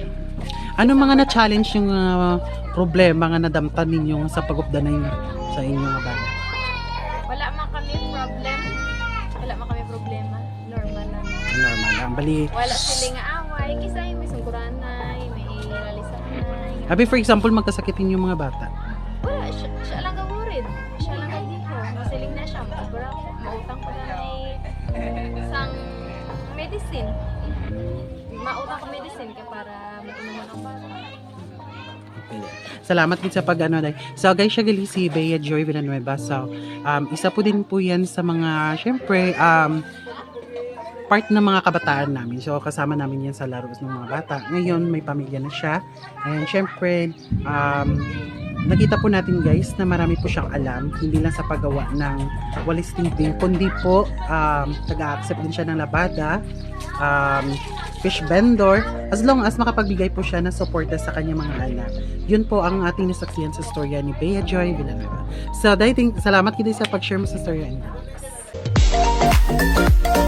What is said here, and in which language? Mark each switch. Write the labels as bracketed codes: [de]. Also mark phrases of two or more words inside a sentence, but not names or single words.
[hil] Ano mga na-challenge yung problema nga nadamtan ninyo sa pag-updanay sa inyong mga bata? Wala man kami problem. Wala man kami problema. Normal lang. Normal lang. Bali, Wala sila nga away. Kisa may sungkuranay, may lalisanay. [en] abi for example, [hil] magkasakitin yung mga bata. Wala, siya lang gawurid. Siya lang gagiko. Masiling na siya. Mautang ko na isang medicine. Mautang ko medicine ka para mainuman ang bata. Salamat din sa pag-ano dahil. So guys, siya gali si Bea Joy Villanueva. [tl] So, isa po din po yan sa mga, syempre, part ng mga kabataan namin. So, kasama namin yan sa laro ng mga bata. Ngayon, may pamilya na siya. And syempre, nakita po natin guys na marami po siyang alam. Hindi lang sa paggawa ng walis tingting, kundi po, taga-accept din siya ng labada, [en] fish vendor, as long as [tl] makapagbigay po siya ng suporta sa kanyang mga anak. Yun po ang ating nasaksihan sa storya ni Bea Joy Villanueva. [hil] So, salamat kita sa pag-share mo sa storya.